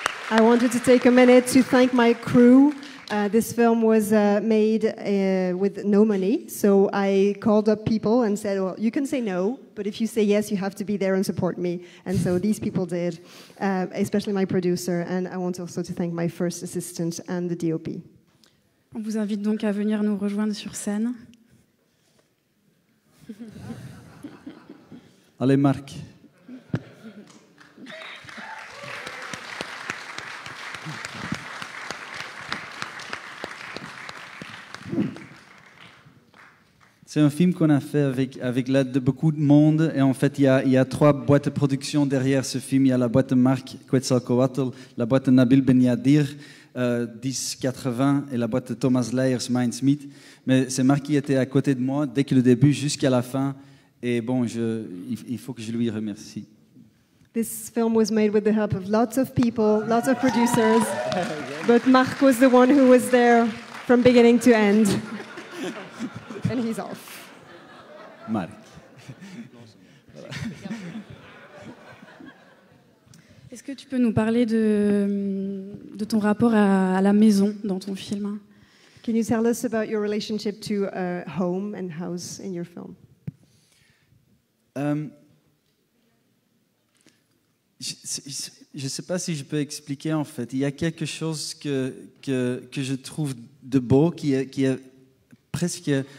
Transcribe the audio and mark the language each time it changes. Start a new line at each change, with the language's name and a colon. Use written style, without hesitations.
English: I wanted to take a minute to thank my crew. This film was made with no money, so I called up people and said, well, you can say no, but if you say yes, you have to be there and support me. And so these people did, especially my producer, and I want also to thank my first assistant and the DOP.
French: On vous invite donc à venir nous rejoindre sur scène. Allez, Marc. C'est un film qu'on a fait avec l'aide de beaucoup de monde. Et en fait, il y a 3 boîtes de production derrière ce film. Il y a la boîte de Marc Quetzalcoatl, la boîte de Nabil Benyadir, 1080, et la boîte de Thomas Leyers, Mindsmith. Mais c'est Marc qui était à côté de moi dès que le début jusqu'à la fin. Et bon, il faut que je lui remercie.
English: This film was made with the help of lots of people, lots of producers, but Marc was the one who was there from beginning to end. And he's off. Marc.
French: Est-ce que tu peux nous parler de ton rapport à la maison dans ton film ?
English: Can you tell us about your relationship to home and house in your film?
French: Je ne sais pas si je peux expliquer en fait. Il y a quelque chose que je trouve de beau qui est presque...